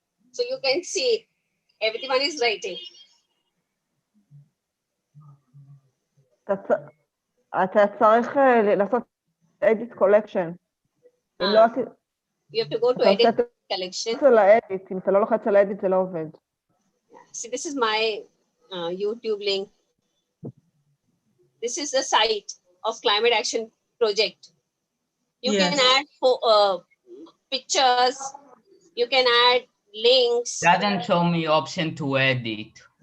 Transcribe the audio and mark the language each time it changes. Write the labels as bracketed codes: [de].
[en] So you can see everyone is writing. [he] אתה צריך לעשות edit collection. אם לא עשית... [en] You have to go to edit collection. [he] אם אתה לא לוחץ על edit זה לא עובד. [en] See, this is my YouTube link. This is the site of Climate Action Project. You can add pictures. You can add links. Doesn't show me option to edit.